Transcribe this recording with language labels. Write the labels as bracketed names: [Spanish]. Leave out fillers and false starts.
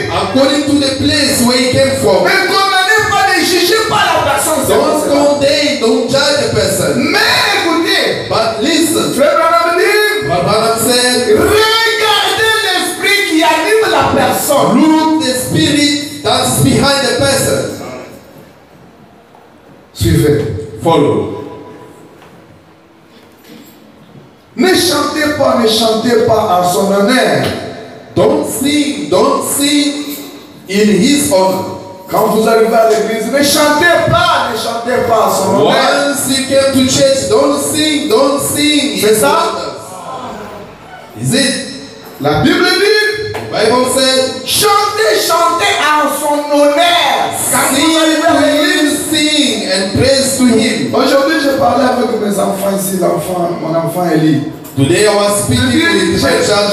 [English] according to the place where he came from. [French] Ne condamnez pas, ne jugez pas la personne. [English] Don't condemn, don't judge a person. [French] Mais écoutez, [English] But listen, [French] frère Branham dit, [English] what I'm saying, [French] regardez l'esprit qui anime la personne. [English] look the spirit that's behind the person. [French] Suivez. [English] Follow. [French] Ne chantez pas en son honneur. [English] Don't sing in his honor. [French] Quand vous arrivez à l'église, ne chantez pas en son honneur. [English] Once you came to church, don't sing. [French] C'est [English] his [French] ça? [English] honors. Is it? [French] La Bible dit, [English] The Bible said, [French] chantez en son honneur. Quand vous arrivez à [English] sing to [French] l'église. [English] him, sing and praise to him. [French] Aujourd'hui, je parlais avec mes enfants ici, mon enfant Eli. [English] Today I was speaking with my child,